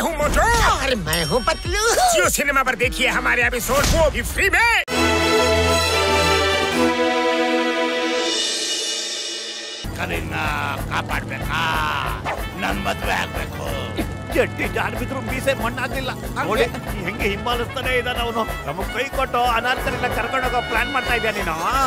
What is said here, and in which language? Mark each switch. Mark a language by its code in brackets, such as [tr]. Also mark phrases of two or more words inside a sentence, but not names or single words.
[hi] मोटू और मैं हूँ पतलू। जियो सिनेमा पर देखिए हमारे एपिसोड, वो भी फ्री में। [kn] ಕರೀನಾ ಕಾಪಾಡ್ಬೇಕಾ? ನನ್ ಮದ್ವೆ ಆಗ್ಬೇಕು. ಜಟ್ಟಿ ಜಾನ್ ಬಿದ್ರು ಮೀಸೆ ಮಣ್ಣಾಗ್ಲಿಲ್ಲ ನೋಡಿ ಹೆಂಗೆ ಹಿಂಬಾಲಿಸ್ತಾನೆ ಇದ್ದಾನ ಅವನು. ನಮಗ್ ಕೈ ಕೊಟ್ಟು ಅನಾಥರನ್ನ ಕರ್ಕೊಂಡೋಗೋ ಪ್ಲಾನ್ ಮಾಡ್ತಾ ಇದ್ಯಾ ನೀನು?